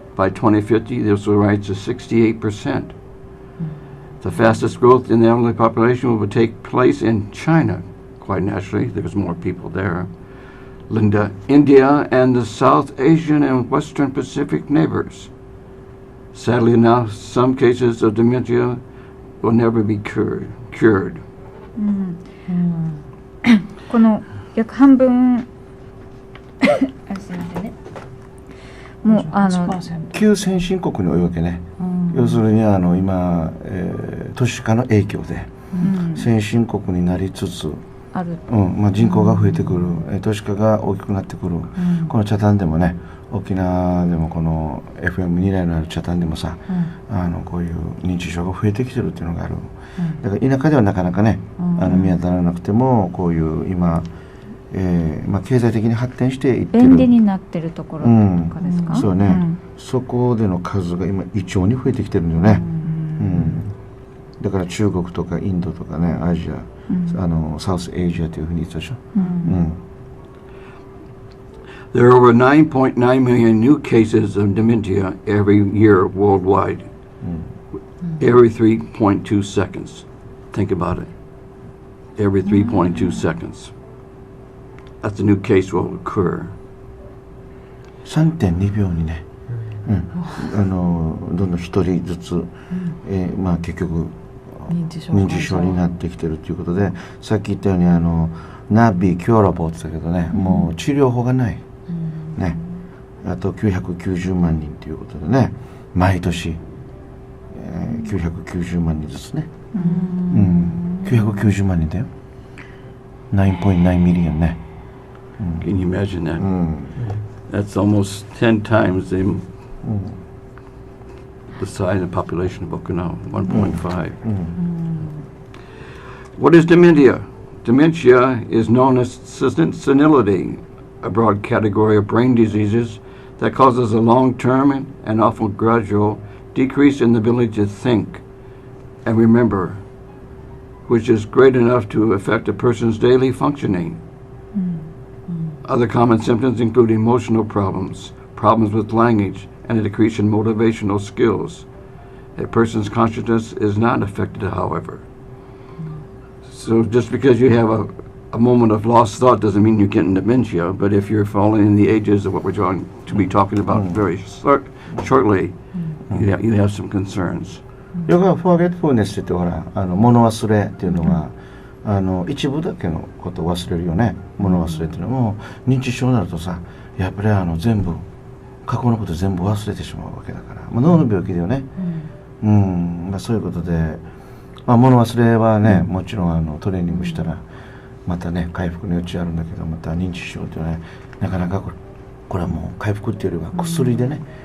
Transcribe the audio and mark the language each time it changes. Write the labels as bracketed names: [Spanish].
[English] By 2050, this will rise to 68%. The fastest growth in the elderly population will take place in China. Quite naturally, there's more people there. India, and the South Asian and Western Pacific neighbors. Sadly enough, some cases of dementia will never be cured. [Japanese] この約半分すいませんね。もう旧先進国に多いわけね。要するに今、都市化の影響で、先進国になりつつある、人口が増えてくる、都市化が大きくなってくる、この北谷でもね、沖縄でもこの FM2 台のある北谷でもさ、こういう認知症が増えてきてるっていうのがある。だから田舎ではなかなかね、見当たらなくてもこういう今、経済的に発展していってる便利になってるところとかですか？そうね、そこでの数が今異常に増えてきてるんだよね。だから中国とかインドとかね、アジア、サウスエイジアというふうに言ってたでしょ。 [English] There are over 9.9 million new cases of dementia every year worldwide. Every 3.2 seconds. Think about it. Every 3.2 seconds. That's a new case will occur. [Japanese] 3.2 秒にね、どんどん一人ずつ、まあ結局認知症になってきてるということで、さっき言ったようにナビキュアラボって言ったけどね、もう治療法がない、ね、あと990万人ということでね、毎年、990万人ずつね、990万人だよ、 [English] 9.9 million [Japanese] ね。 [English] Can you imagine that? That's almost 10 times the size of population of Okinawa, 1.5. What is dementia? Dementia is known as senility, a broad category of brain diseases that causes a long-term and often gradual decrease in the ability to think and remember, which is great enough to affect a person's daily functioning. Other common symptoms include emotional problems, problems with language, and a decrease in motivational skills. A person's consciousness is not affected, however. So just because you have a moment of lost thought doesn't mean you're getting dementia, but if you're falling in the ages of what we're going to be talking about very shortly, you have some concerns. [Japanese] ヨガフォーゲットフォーネスってほら物忘れっていうのは、一部だけのことを忘れるよね。物忘れっていうのも認知症になるとさ、やっぱり全部過去のこと全部忘れてしまうわけだから、脳の病気だよね。まあ、そういうことで、まあ、物忘れはね、もちろんトレーニングしたらまたね回復の余地あるんだけど、また認知症っていうのはね、なかなかこれはもう回復っていうよりは薬でね、